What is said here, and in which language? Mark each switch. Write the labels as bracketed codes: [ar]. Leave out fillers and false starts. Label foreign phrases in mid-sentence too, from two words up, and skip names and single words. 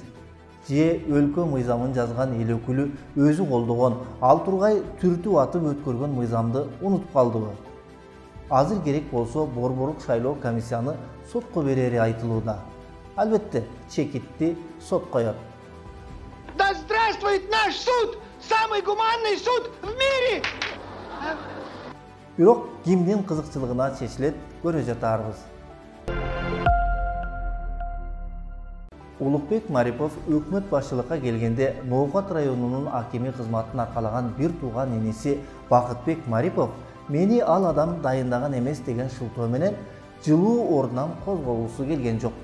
[ky] Же өлкө мыйзамын жазган эл өкүлү өзү колдогон, ал тургай түртүп атып өткөргөн мыйзамды унутуп калдыбы? Азыр керек болсо Борборлук шайлоо комиссияны сотко берери айтылууда. Албетте, чекитти сот коёт. [ru] Да здравствует наш суд! Самый гуманный суд в мире! [ky] Бирок кимдин кызыкчылыгына чечилет, көрө жатарбыз. Улукбек Марипов өкмөт башчылыкка келгенде Ноокат районунун акими кызматын аркалаган бир тууган иниси Бакытбек Марипов мени ал адам дайындаган эмес деген шылтоо менен жылуу ордунан козголгусу келген жок.